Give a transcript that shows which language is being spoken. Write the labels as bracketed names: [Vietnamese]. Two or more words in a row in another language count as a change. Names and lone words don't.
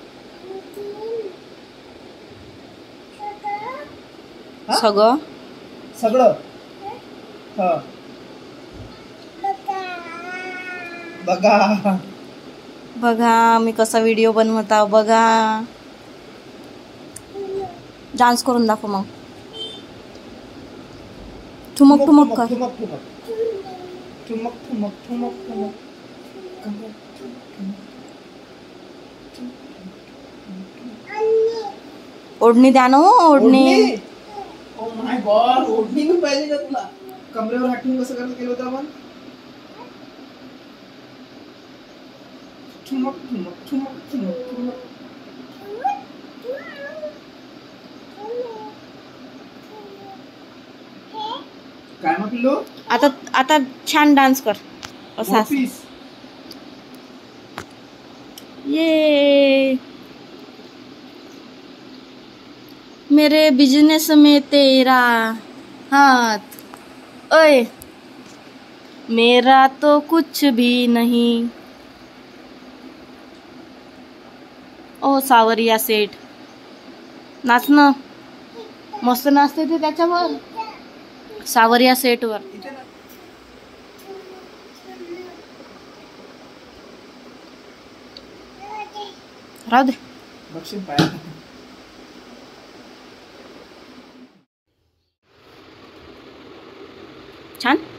[Marathi] सगळं सगळं. हा, बघा बघा मी कसा व्हिडिओ बनवता. बघा, डान्स करून दाखव मग. ठुमक ठुमक कर. ठुमक ठुमक ठुमक ठुमक ठुमक ठुमक. ओढणी द्या ना. ओढणी. [English] Oh my God, [Marathi] ओढणी पण पाहिजे का तुला? कमरेवर हात ठेवून कसं केलं होतं आपण? ठुमक ठुमक ठुमक ठुमक ठुमक. काय मग पिल्लू? आता छान डान्स कर असा. [Hindi] ये मेरे बिजनेस में तेरा हाथ, ओए मेरा तो कुछ भी नहीं. [Marathi] ओ सावरिया सेठ, नाच ना. मस्त नाचते ते त्याच्यावर, सावरिया सेट वर. राहू दे. छान.